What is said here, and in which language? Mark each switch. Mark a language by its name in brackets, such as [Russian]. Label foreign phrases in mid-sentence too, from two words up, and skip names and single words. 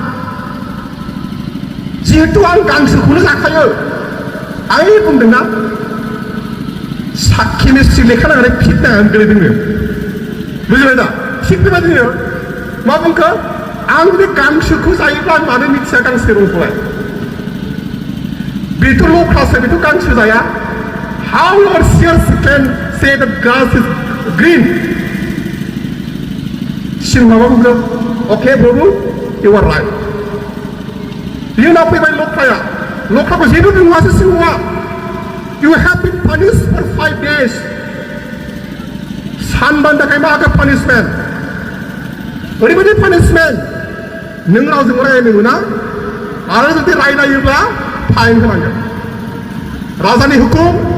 [Bodo] जिहेतु आं गांसोखौनो जाखायो आं बुंदोंना केमिस्ट्रि लेखा नांनानै फिट नांनानै गोलैदोंनो बुजिबाय दा थिग बेबायदिनो मा बुंखो आं जुदि गांसोखौ जायोब्ला आं मानो मिथिया गांसो रंखौलाय बेथ' लख्रासो बेथ' गांसो जाया [English] how your seers can say that grass is green [Bodo] सिंहआ मा बुंखो अके प्रभु [English] you are right [Bodo] बिनि उनाव फैबाय लख्राखौ जेबो बुङासो सिंहआ [English] you have been punished for 5 days [Bodo] सानबानि थाखाय मा होखो पानिशमेन्ट ओरैबायदि पानिशमेन्ट नों रावजों रायलायनो मोना आरो जुदि रायलायोब्ला फाइन होनांगोन राजानि हुकुम